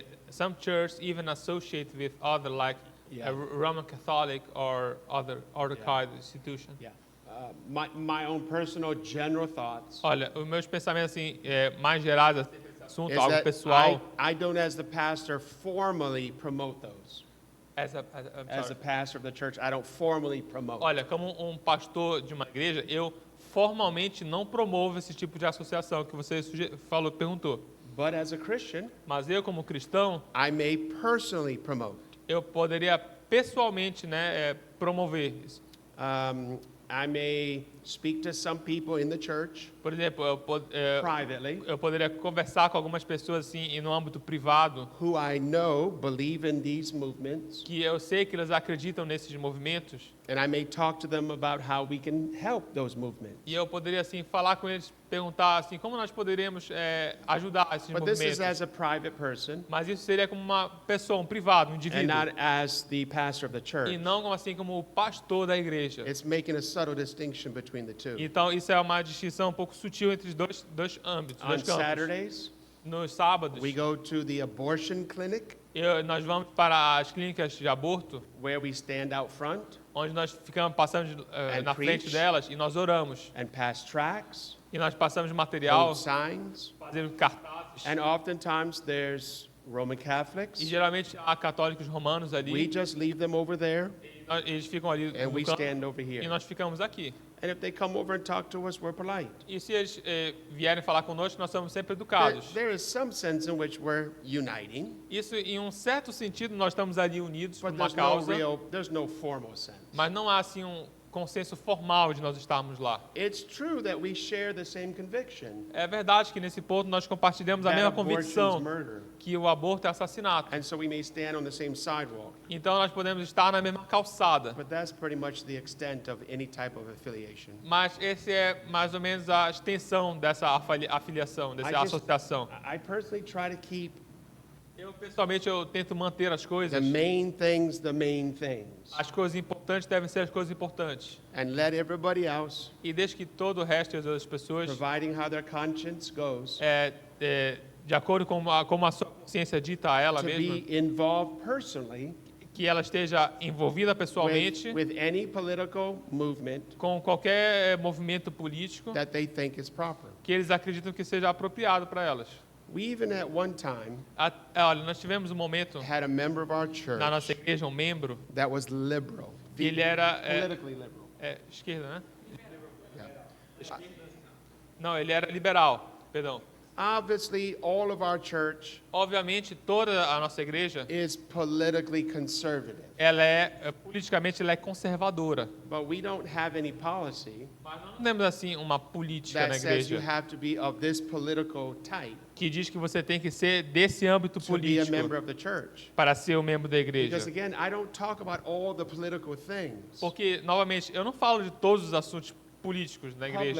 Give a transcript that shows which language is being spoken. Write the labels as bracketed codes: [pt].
[en] Some churches even associate with other like a Roman Catholic or other kind of institution. My own personal general thoughts [pt] Olha, os meus pensamentos assim, mais gerais acerca desse assunto, [en] is [pt] algo [en] that [pt] pessoal. [en] I don't, as the pastor, formally promote those. I'm [pt] As [en] sorry. a pastor of the church, I don't formally promote. [pt] Olha, como pastor de uma igreja, eu formalmente não promovo esse tipo de associação que você perguntou. [en] But as a Christian, [pt] Mas eu, como cristão, [en] I may personally promote. [pt] eu poderia pessoalmente, promover isso. [en] I may speak to some people in the church [pt] Por exemplo, [en] privately [pt] eu poderia conversar com algumas pessoas assim, no âmbito privado, [en] who I know believe in these movements, [pt] que eu sei que eles acreditam nesses movimentos, [en] and I may talk to them about how we can help those movements. [pt] e eu poderia assim falar com eles, perguntar assim, como nós poderíamos ajudar esses [en] But this is [pt] movimentos. [en] as a private person [pt] Mas isso seria como uma pessoa, um privado, um [en] and [pt] indivíduo, [en] not as the pastor of the church. [pt] e não assim como o pastor da igreja. [en] It's making a subtle distinction between the two. [pt] Então isso é uma distinção um pouco sutil entre os dois âmbitos, [en] On [pt] dois campos. [en] Saturdays, [pt] Nos sábados, [en] we go to the abortion clinic [pt] nós vamos para as clínicas de aborto, [en] where we stand out front [pt] onde nós passamos na frente [en] preach. [pt] delas e nós oramos. [en] and pass tracts, [pt] E nós passamos material, [en] hold signs, [pt] fazemos cartazes. [en] and oftentimes there's Roman [pt] E [en] Catholics. [pt] geralmente há católicos romanos [en] We [pt] ali. [en] just leave them over there [pt] Eles ficam ali [en] and [pt] no [en] we [pt] canto [en] stand over [pt] e [en] here. [pt] nós ficamos aqui. [en] And if they come over and talk to us, we're polite. [pt] E se eles vierem falar conosco, nós somos sempre [en] There, [pt] educados. [en] there is some sense in which we're uniting, [pt] Isso, em um certo sentido, nós estamos ali unidos por [en] but [pt] uma causa, [en] there's no formal sense. [pt] mas não há assim um consenso formal de nós estarmos lá. [en] It's true that we share the same conviction [pt] É verdade que nesse ponto nós compartilhamos a [en] that [pt] mesma [en] abortion's [pt] convicção [en] murder, [pt] que o aborto é assassinato. [en] and so we may stand on the same sidewalk. [pt] Então nós podemos estar na mesma calçada. [en] But that's pretty much the extent of any type of affiliation. [pt] Mas esse é mais ou menos a extensão dessa afiliação, dessa associação. [en] I personally try to keep [pt] Eu, pessoalmente, eu tento manter as [en] the [pt] coisas. [en] main things the main things, [pt] As coisas importantes devem ser as coisas importantes. [en] and let everybody else, [pt] E desde que todo o resto das pessoas, [en] providing how their conscience goes, [pt] de acordo com como a sua consciência dita a ela [en] to [pt] mesma, [en] be involved personally [pt] que ela esteja envolvida pessoalmente [en] with any political movement [pt] com qualquer movimento político [en] that they think is proper. [pt] que eles acreditam que seja apropriado para elas. [en] We even at one time [pt] Olha, nós tivemos um momento [en] had a member of our church [pt] na nossa igreja, um membro, [en] that was liberal, [pt] que ele era [en] politically liberal. [pt] esquerda, né? [en] Yeah. [pt] Não, ele era liberal, perdão. [en] Obviously, all of our church [pt] Obviamente, toda a nossa igreja, [en] is politically conservative, [pt] ela politicamente ela é conservadora. [en] but we don't have any policy [pt] Mas nós não temos assim uma política na [en] that says you [pt] igreja [en] have to be of this political type [pt] que diz que você tem que ser desse âmbito [en] to be a member [pt] político [en] of the church. [pt] para ser um membro da [en] Because again, I don't talk about all the political things [pt] Porque, novamente, eu não falo de todos os assuntos políticos na igreja,